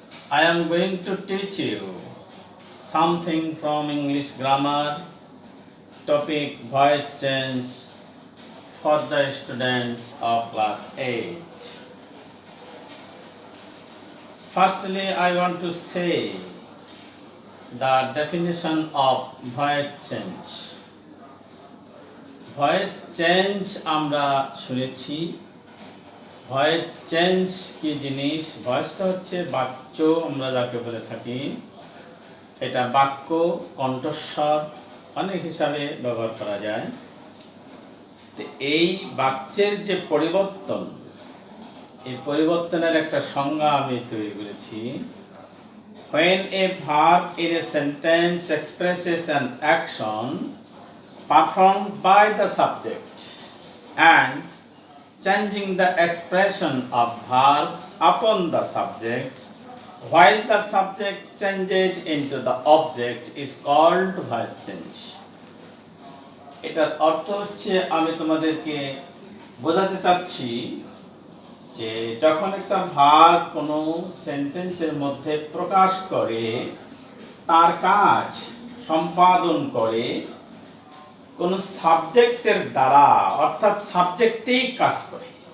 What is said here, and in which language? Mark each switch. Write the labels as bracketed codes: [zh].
[en] I am going to teach you something from English grammar, topic voice change for the students of class 8. Firstly, I want to say the definition of voice change. [bn] Voice change আমরা শুনেছি। Voice change কি জিনিস? ভয়েসটা হচ্ছে বাক্য, আমরা যাকে বলে থাকি। এটা বাক্য, কণ্ঠস্বর অনেক হিসাবে ব্যবহার করা যায়। তো এই বাক্যের যে পরিবর্তন, এই পরিবর্তনের একটা সংজ্ঞা আমি তৈরি করেছি। [en] When a verb in a sentence expresses an action performed by the subject and changing the expression of verb upon the subject while the subject changes into the object is called voice change. [bn] এটার অর্থ হচ্ছে, আমি তোমাদেরকে বোঝাতে চাচ্ছি যে যখন একটা ভার্ব কোনো সেন্টেন্সের মধ্যে প্রকাশ করে, তার কাজ সম্পাদন করে কোনো সাবজেক্টের দ্বারা, অর্থাৎ সাবজেক্টেই কাজ করে।